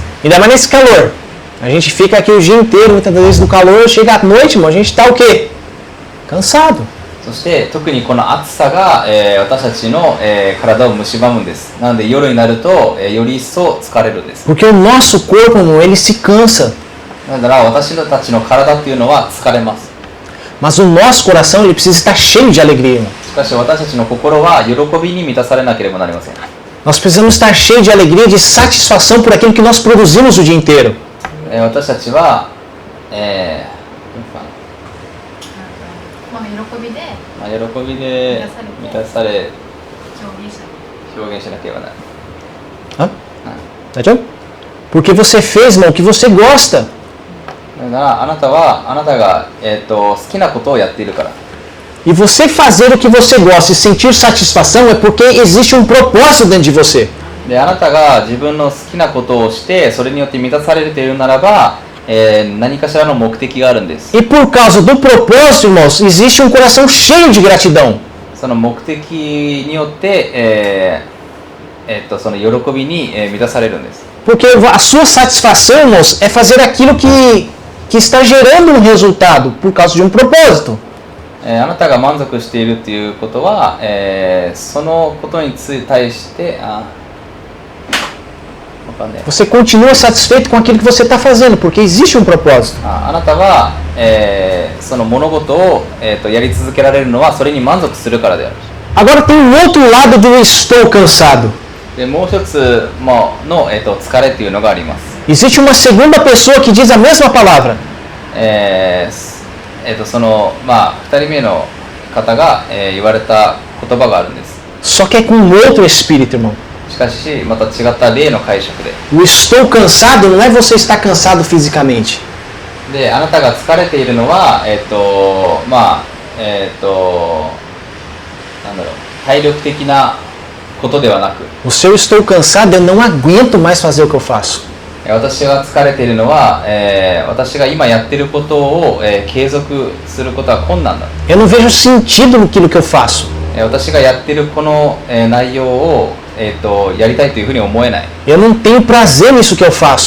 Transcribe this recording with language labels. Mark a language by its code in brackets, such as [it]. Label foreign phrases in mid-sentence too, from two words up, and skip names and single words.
[pt] Ainda mais nesse calor. A gente fica aqui o dia inteiro, muitas vezes no calor, chega à noite, irmão, a gente tá o quê? Cansado. [ja] そして特にこの暑さが、私たちの、体を蝕むんです。なので夜になると、より一層疲れるんです。 [pt] Porque o nosso corpo, irmão, ele se cansa. [ja] だから私たちの体っていうのは疲れます。 [pt] Mas o nosso coração, ele precisa estar cheio de alegria, irmão. [ja] しかし私たちの心は喜びに満たされなければなりません。 [pt] Nós precisamos estar cheio de alegria, de satisfação por aquilo que nós produzimos o dia inteiro. [ja] 私たちは、喜びで喜びで満たされ表現しなければならない。 [pt] Tá vendo? Porque você fez, irmão, o que você gosta. [ja] だからあなたが、好きなことをやっているから。 [pt] E você fazer o que você gosta e sentir satisfação é porque existe um propósito dentro de você. [ja] であなたが自分の好きなことをしてそれによって満たされるというならば、何かしらの目的があるんです。 [pt] E por causa do propósito, irmãos, existe um coração cheio de gratidão. [ja] その目的によって、その喜びに、満たされるんです。 [pt] Porque a sua satisfação, irmãos, é fazer aquilo que está gerando um resultado por causa de um propósito. [ja] あなたが満足しているということは、そのことに対して [pt] Você continua satisfeito com aquilo que você está fazendo, porque existe um propósito. [ja] あなたは、その物事を、やり続けられるのはそれに満足するからである。 [pt] Agora tem um outro lado do estou cansado. [ja] でもう一つの、疲れというのがあります。 [pt] Existe uma segunda pessoa que diz a mesma palavra. [ja] その2人目の方が、言われた言葉があるんです。 [pt] Só que é com um outro espírito, irmão. [ja] しかしまた違った例の解釈で。 [pt] O estou cansado não é você estar cansado fisicamente. [ja] であなたが疲れているのはなんだろう、体力的なことではなく。 [pt] O seu estou cansado, eu não aguento mais fazer o que eu faço. [ja] 私が疲れているのは、私が今やっていることを、継続することは困難だ。 [pt] Eu não vejo sentido naquilo que eu faço. [ja] 私がやっているこの、内容を、やりたいというふうに思えない。 [pt] Eu não tenho prazer nisso que eu faço.